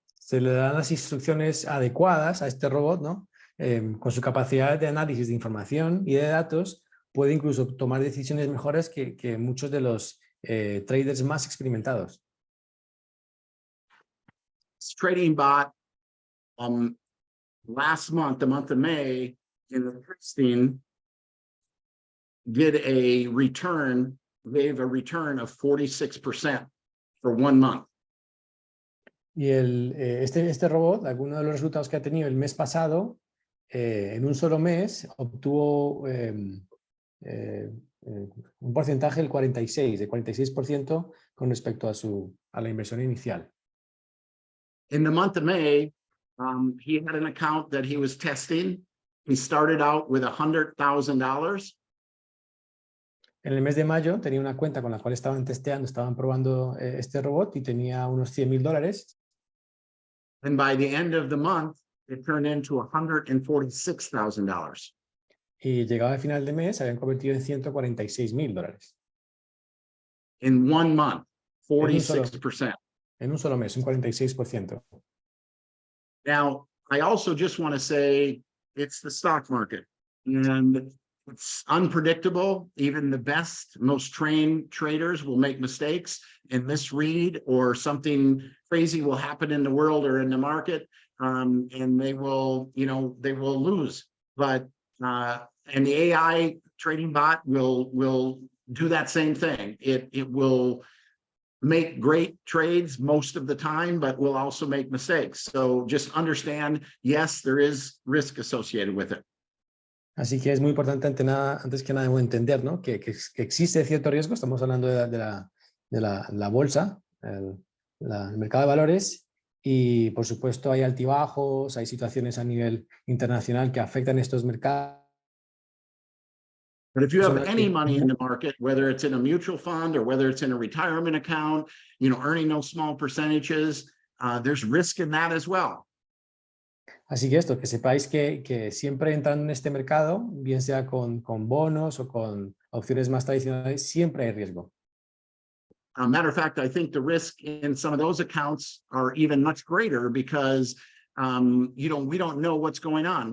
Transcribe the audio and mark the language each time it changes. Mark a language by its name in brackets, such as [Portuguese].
[Spanish] se le dan las instrucciones adecuadas a este robot, ¿no? Con su capacidad de análisis de información y de datos, puede incluso tomar decisiones mejores que muchos de los traders más experimentados. [English] This trading bot, last month, the month of May, in the testing, gave a return of 46% for 1 month. [Spanish] Y este robot, algunos de los resultados que ha tenido el mes pasado, en un solo mes, obtuvo un porcentaje del 46% con respecto a la inversión inicial. [English] In the month of May, he had an account that he was testing. He started out with $100,000. [Spanish] En el mes de mayo tenía una cuenta con la cual estaban probando este robot y tenía unos $100,000. [English] And by the end of the month, it turned into $146,000. [Spanish] Y llegado al final de mes, se habían convertido en $146,000. [English] In 1 month, 46%. [Spanish] En un solo mes, un 46%. [English] Now, I also just want to say it's the stock market, and it's unpredictable. Even the best, most trained traders will make mistakes and misread, or something crazy will happen in the world or in the market, and they will lose. But and the AI trading bot will do that same thing. It will make great trades most of the time, but will also make mistakes. So just understand, yes, there is risk associated with it. [Spanish] Así que es muy importante antes que nada entender, ¿no? que existe cierto riesgo. Estamos hablando de la bolsa, el mercado de valores, y por supuesto hay altibajos, hay situaciones a nivel internacional que afectan estos mercados. [English] But if you have any money in the market, whether it's in a mutual fund or whether it's in a retirement account, earning those small percentages, there's risk in that as well. [Spanish] Así que que sepáis que siempre entrando en este mercado, bien sea con bonos o con opciones más tradicionales, siempre hay riesgo. [English] Matter of fact, I think the risk in some of those accounts are even much greater because we don't know what's going on.